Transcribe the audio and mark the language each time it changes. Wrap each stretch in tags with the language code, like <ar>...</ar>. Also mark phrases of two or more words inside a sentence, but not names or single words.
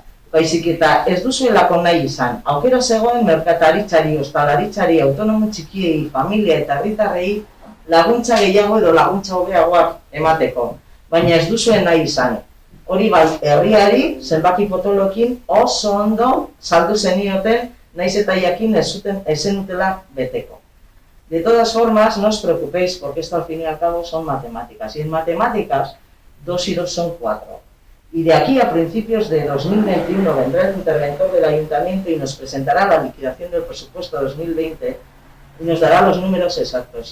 <eu>Baizik eta ez duzuelako nahi izan, aukera zegoen merkataritzari, ostalaritzari, autonomo txikiei, familia eta herritarrei laguntza gehiago edo laguntza hobeagoak emateko, baina ez duzuen nahi izan. Hori bai, herriari, zenbaki potoloekin oso ondo saldu zenioten, naiz eta jakin ez zenutela beteko.</eu> <es>De todas formas, no os preocupéis, porque esto al fin y al cabo son matemáticas. Y en matemáticas, 2 y 2 son 4. Y de aquí a principios de 2021 vendrá el interventor del ayuntamiento y nos presentará la liquidación del presupuesto 2020 y nos dará los números exactos.</es>